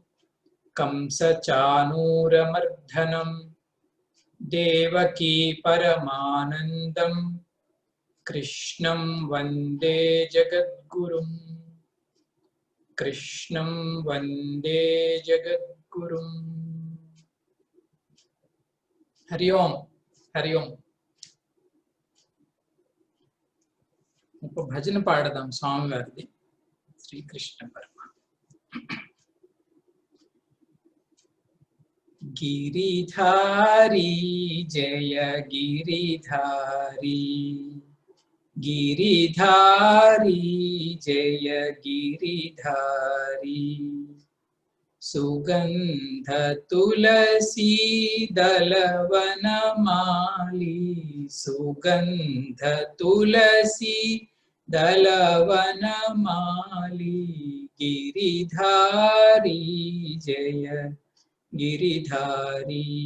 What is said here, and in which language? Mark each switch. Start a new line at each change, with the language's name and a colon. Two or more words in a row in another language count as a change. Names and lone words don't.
Sanskrit: कंसचाणूरमर्दनं देवकी परमानन्दं कृष्णं वन्दे जगद्गुरुम् हरि ओम हरि ओम।
Telugu: ఇప్పుడు భజన పాడదాం స్వామి వారిది శ్రీకృష్ణ పరమాత్మ.
Hindi: गिरिधारी जय गिरिधारी गिरिधारी जय गिरिधारी सुगंध तुलसी दलवनमाली सुगंध तुलसी दलवनमाली गिरिधारी जय गिरिधारी